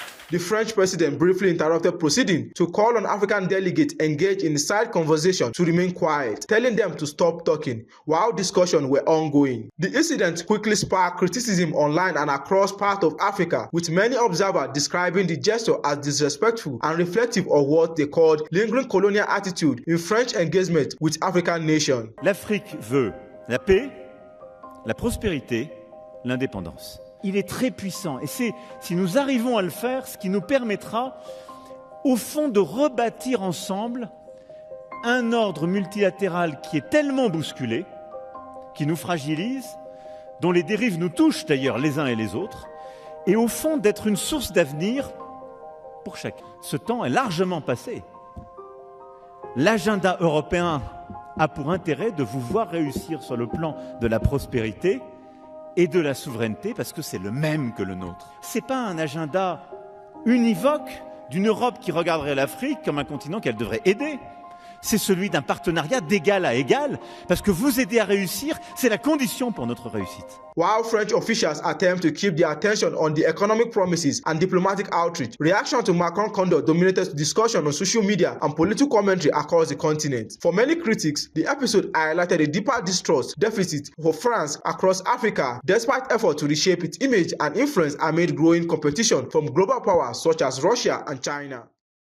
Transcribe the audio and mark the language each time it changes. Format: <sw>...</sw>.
<en>The French president briefly interrupted proceedings to call on African delegates engaged in the side conversation to remain quiet, telling them to stop talking while discussions were ongoing. The incident quickly sparked criticism online and across parts of Africa, with many observers describing the gesture as disrespectful and reflective of what they called lingering colonial attitude in French engagement with African nations.</en> <fr>L'Afrique veut la paix, la prospérité, l'indépendance. Il est très puissant et c'est, si nous arrivons à le faire, ce qui nous permettra, au fond, de rebâtir ensemble un ordre multilatéral qui est tellement bousculé, qui nous fragilise, dont les dérives nous touchent d'ailleurs les uns et les autres, et au fond d'être une source d'avenir pour chacun. Ce temps est largement passé. L'agenda européen a pour intérêt de vous voir réussir sur le plan de la prospérité et de la souveraineté, parce que c'est le même que le nôtre. Ce n'est pas un agenda univoque d'une Europe qui regarderait l'Afrique comme un continent qu'elle devrait aider. C'est celui d'un partenariat d'égal à égal, parce que vous aider à réussir, c'est la condition pour notre réussite.</fr> <en>While French officials attempt to keep their attention on the economic promises and diplomatic outreach, reaction to Macron's conduct dominated discussion on social media and political commentary across the continent. For many critics, the episode highlighted a deeper distrust deficit for France across Africa, despite efforts to reshape its image and influence amid growing competition from global powers such as Russia and China.</en>